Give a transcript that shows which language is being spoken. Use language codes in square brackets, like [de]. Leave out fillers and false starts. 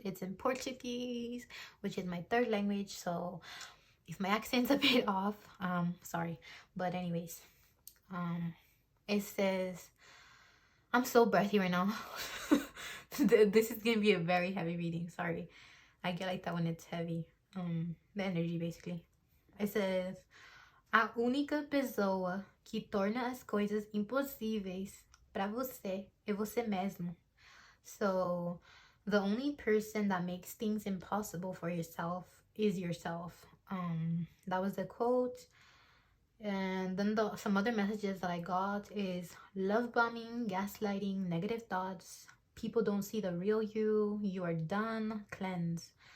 [en] It's in Portuguese, which is my third language, so if my accent's a bit off, sorry. But anyways, it says, I'm so breathy right now. This is gonna be a very heavy reading. Sorry. I get like that when it's heavy. The energy basically. It says, [pt] a única pessoa que torna as coisas impossíveis para você é você mesmo. [en] So, the only person that makes things impossible for yourself is yourself. That was the quote. And then some other messages that I got is love bombing, gaslighting, negative thoughts. People don't see the real you. You are done. Cleanse.